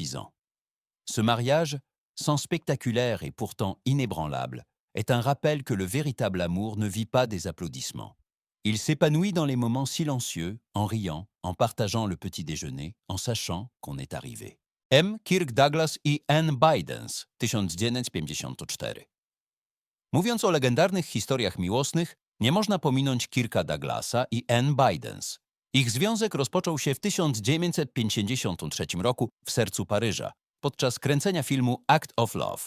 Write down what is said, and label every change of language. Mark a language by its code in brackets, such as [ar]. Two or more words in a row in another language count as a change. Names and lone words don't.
[fr] » Ce mariage, sans spectaculaire et pourtant inébranlable, est un rappel que le véritable amour ne vit pas des applaudissements. Il s'épanouit dans les moments silencieux, en riant, en partageant le petit déjeuner, en sachant qu'on est arrivé. [pl] M. Kirk Douglas i Anne Bidens, 1954. Mówiąc o legendarnych historiach miłosnych, nie można pominąć Kirka Douglasa i Anne Bidens. Ich związek rozpoczął się w 1953 roku w sercu Paryża, podczas kręcenia filmu Act of Love.